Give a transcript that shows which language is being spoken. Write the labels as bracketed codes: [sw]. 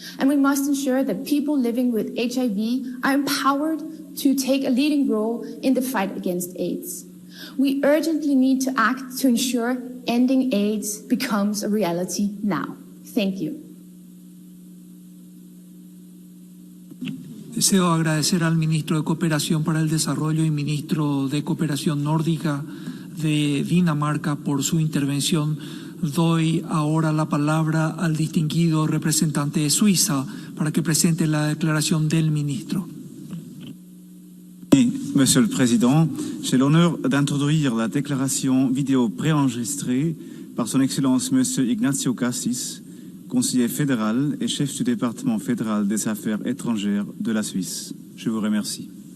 [en] And we must ensure that people living with HIV are empowered to take a leading role in the fight against AIDS. We urgently need to act to ensure ending AIDS becomes a reality now. Thank you. [es] Deseo agradecer al ministro de Cooperación para el Desarrollo y ministro de Cooperación Nórdica de Dinamarca por su intervención. Doy ahora la palabra al distinguido representante de Suiza para que presente la declaración del ministro. [fr] Monsieur le Président, j'ai l'honneur d'introduire la déclaration vidéo préenregistrée par son Excellence Monsieur Ignacio Cassis, conseiller fédéral et chef du département fédéral des affaires étrangères de la Suisse. Je vous remercie.